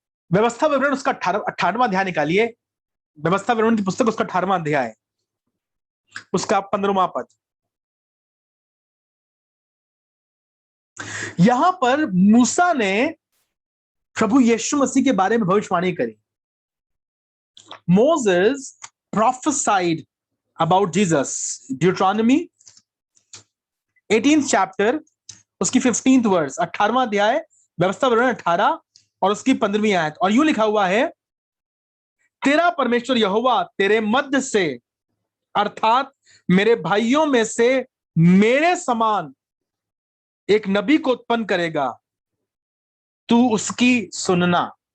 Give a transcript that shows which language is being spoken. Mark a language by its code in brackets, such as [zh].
[hi] व्यवस्था विवरण उसका 18वां अध्याय निकालिए। व्यवस्था विवरण की पुस्तक उसका 18वां अध्याय, उसका 15वां पद। यहां पर मूसा ने प्रभु यीशु मसीह के बारे में भविष्यवाणी करी। [en] Moses prophesied about Jesus. Deuteronomy 18th chapter, [hi] उसकी 15th वर्स, 18वां अध्याय, व्यवस्था विवरण 18 और उसकी 15वीं आयत। और यूं लिखा हुआ है, तेरा परमेश्वर यहोवा तेरे मध्य से, अर्थात मेरे भाइयों में से मेरे समान एक नबी को उत्पन्न करेगा, तू उसकी सुनना।